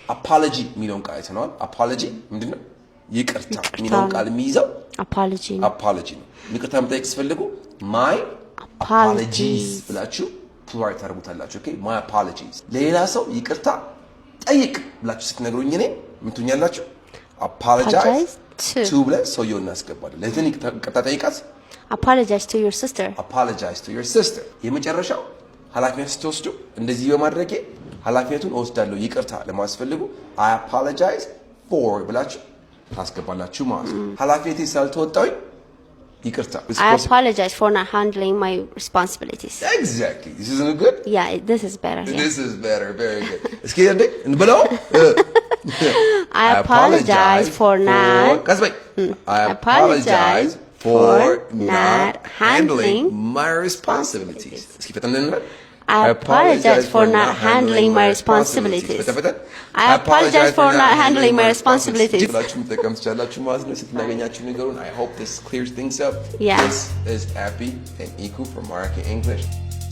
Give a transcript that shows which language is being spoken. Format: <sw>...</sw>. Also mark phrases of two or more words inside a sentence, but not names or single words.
<am>apology የሚለውን ቃል አይተነዋል። apology ምንድነው? ይቅርታ የሚለውን ቃል የሚይዘው apology ነው። ይቅርታ መጠየቅ ስትፈልጉ</am> <en>my apologies</en> <am>ብላችሁ ፕሉራል ታደርጉታላችሁ። ኦኬ</am> <en>my apologies።</en> <am>ለሌላ ሰው ይቅርታ ጠይቅ ብላችሁ ስትነግሩኝ እኔ ምን ትኛላችሁ?</am> <en>apologize to</en> <am>ብለን ሰውየውን እናስገባለን። ለእህትን ይቅርታ ጠይቃት</am> <en>apologize to your sister።</en> <am>የመጨረሻው ኃላፊነት ስትወስዱ እንደዚህ በማድረጌ ኃላፊነቱን እወስዳለሁ ይቅርታ ለማስፈልጉ</am> <en>I apologize for</en> <am>ብላችሁ ታስገባላችሁ ማለት ነው። ኃላፊነቴ ስላልተወጣሁኝ ይቅርታ</am> <en>I apologize for not handling my responsibilities. Exactly. This isn't good? Yeah, this is better. Yeah. This is better. Very good.</en> <am>እስኪ እንበለው</am> <en>I apologize for not I apologize for not handling my responsibilities.</en> <am>እስኪ ፈጠን እንበል</am> <en>I apologize for not handling my responsibilities. I apologize for not handling my responsibilities. I hope this clears things up. Yeah. This is Abby and Iku from Market English.</en>